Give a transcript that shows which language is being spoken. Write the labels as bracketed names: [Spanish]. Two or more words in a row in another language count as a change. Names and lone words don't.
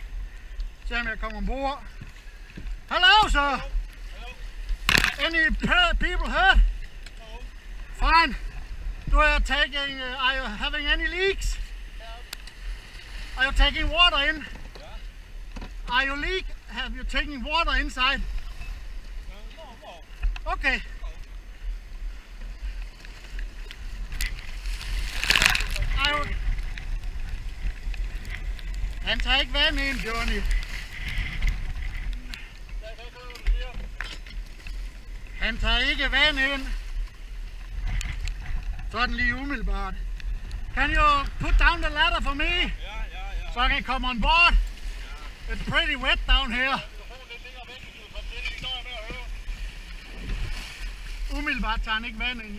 [Danish] Se om jeg kommer ombord. [English] Hello, sir. Any people hurt? No. Fine. Are you having any leaks? Are you taking water in? Are you leak? Have you taken water inside? No. Okay. [Danish] Han tager ikke vand ind, Johnny. Han tager ikke vand ind. Sådan lige umiddelbart. [English] Can you put down the ladder for me? Yeah. So I can come on board? It's pretty wet down here. [Danish] Umiddelbart tager han ikke vand ind.